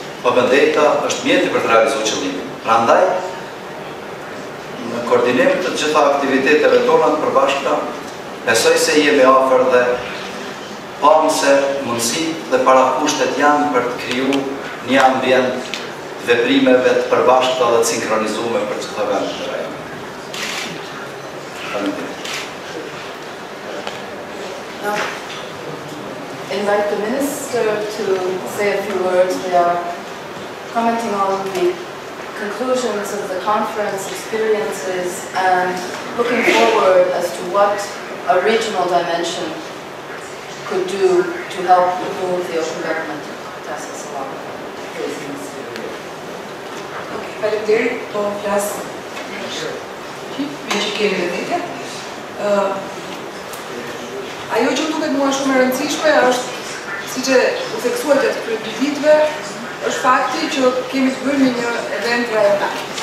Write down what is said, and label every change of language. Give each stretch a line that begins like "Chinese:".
Albanian: Open Data është mjeti për të realizuar qëllimin. Prandaj, në koordinim të gjitha aktiviteteve tona të përbashkëta, besoj se jemi afër dhe pamë se mundësit dhe parakushtet janë për të kriju një ambient veprimeve të përbashkëta dhe të sinkronizume për gjitha vendet të rajonit.
English: Now, invite the Minister to say a few words. We are commenting on the conclusions of the conference experiences and looking forward as to what a regional dimension could do to help move the open government process along.
Albanian: Faleminderit, po flas me që kemi në vete. Ajo që duket mua shumë e rëndësishme është, siç e u theksuar gjatë këtyre 2 viteve, është fakti që kemi të bëjmë një event rajonal.